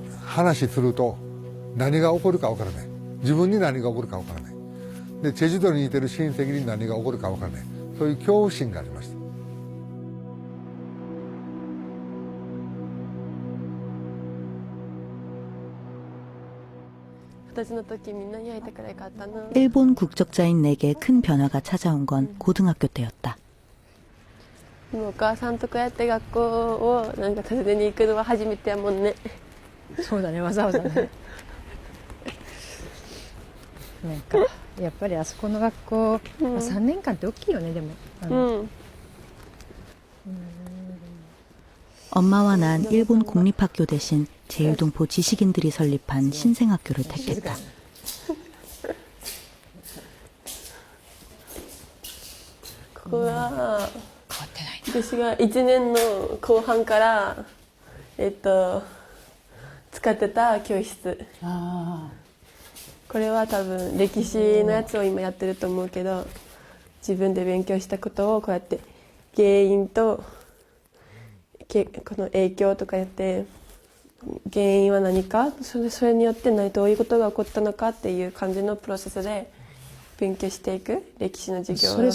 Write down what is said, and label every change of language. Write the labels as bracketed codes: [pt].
[ja] 話すると何が起こるかわからない。自分に何が起こるかわからない。でチェジュ島にいてる親戚に何が起こるかわからない。そういう恐怖心がありました。私の時みんなに会いたくらいかったな。 [ko] 일본 국적자인 내게 큰 변화가 찾아온 건 고등학교 때였다. [ja] でもお母さんとこうやって学校をなんか訪ねに行くのは初めてやもんね。そうだね、わざわざね。なんかやっぱりあそこの学校、まあ3年間って大きいよね。でも [ko] 엄마와 난 일본 공립학교 대신 제일동포 지식인들이 설립한 신생학교를 택했다. [ja] ここは私が1年の後半から使ってた教室。これは多分歴史のやつを今やってると思うけど、自分で勉強したことをこうやって原因とこの影響とかやって、原因は何か、それによってどういうことが起こったのかっていう感じのプロセスで勉強していく歴史の授業をやって。